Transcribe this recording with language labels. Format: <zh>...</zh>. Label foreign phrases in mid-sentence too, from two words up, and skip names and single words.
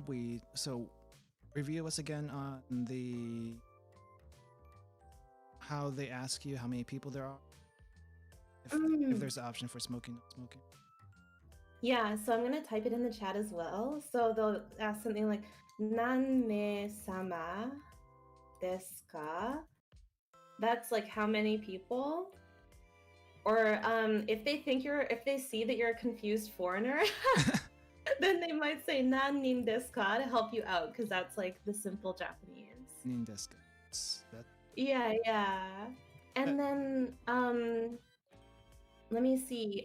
<en>So review us again on the how they ask you how many people there are. If there's an option for smoking, not smoking. Yeah, so I'm gonna type it in the chat as well. So they'll ask something like</en> <ja>"何名 様 です か?"</ja> <en>That's like how many people. Or if they see that you're a confused foreigner, then they might say</en> <ja>"何 人 です か?"</ja> <en>to help you out, because that's like the simple Japanese.</en> <ja>人 です か? That</ja> <en>Yeah. And then let me see.</en>